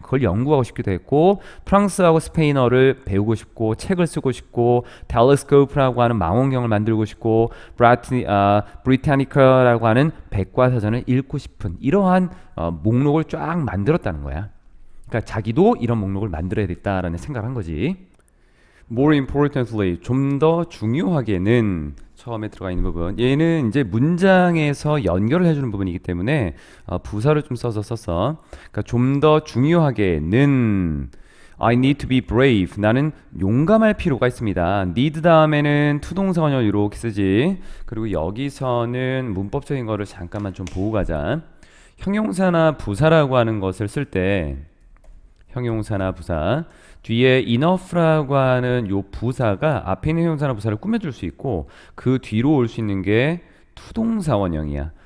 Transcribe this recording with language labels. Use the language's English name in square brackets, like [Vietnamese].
[Korean] 그걸 연구하고 싶기도 했고 프랑스하고 스페인어를 배우고 싶고 책을 쓰고 싶고 텔레스코프라고 하는 망원경을 만들고 싶고 브리타니카라고 하는 백과사전을 읽고 싶은 이러한 목록을 쫙 만들었다는 거야. 그러니까 자기도 이런 목록을 만들어야 겠다라는 생각을 한 거지. [English] More importantly, [Korean] 좀 더 중요하게는 처음에 들어가 있는 부분 얘는 이제 문장에서 연결을 해주는 부분이기 때문에 부사를 좀 써서 썼어. 그러니까 좀 더 중요하게는 [English] I need to be brave. [Korean] 나는 용감할 필요가 있습니다. need 다음에는 투동사원형 이렇게 쓰지. 그리고 여기서는 문법적인 거를 잠깐만 좀 보고 가자. 형용사나 부사라고 하는 것을 쓸 때 형용사나 부사 뒤에 enough라고 하는 요 부사가 앞에 있는 형용사나 부사를 꾸며줄 수 있고 그 뒤로 올 수 있는 게 투동사 원형이야.